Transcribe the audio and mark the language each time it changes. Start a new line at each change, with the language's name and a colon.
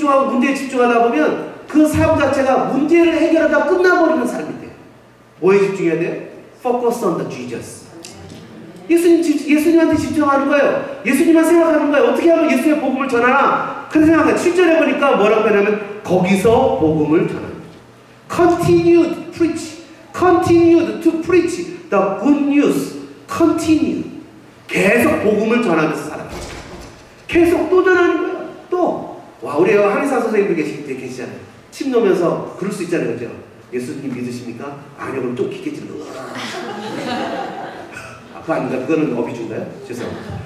Korean: 문제에 집중하다 보면 그 삶 자체가 문제를 해결하다 끝나버리는 삶이 돼요. 뭐에 집중해야 돼요?
English: Focus on the Jesus.
Korean: 예수님한테 집중하는 거예요. 예수님만 생각하는 거예요. 어떻게 하면 예수의 복음을 전하나? 그런 생각을 7절에 보니까 뭐라고 하냐면 거기서 복음을 전합니다.
English: Continued preach. Continued to preach the good news. Continue.
Korean: 계속 복음을 전하면서 살아가요. 계속 또 전하는 거예요. 또. 와, 우리 한의사 선생님도 계시잖아요. 침 놓으면서 그럴 수 있잖아요. 그죠? 예수님 믿으십니까? 아니요. 그럼 또 기계질 그거 아닙니다. 그거는 어비주인가요? 죄송합니다.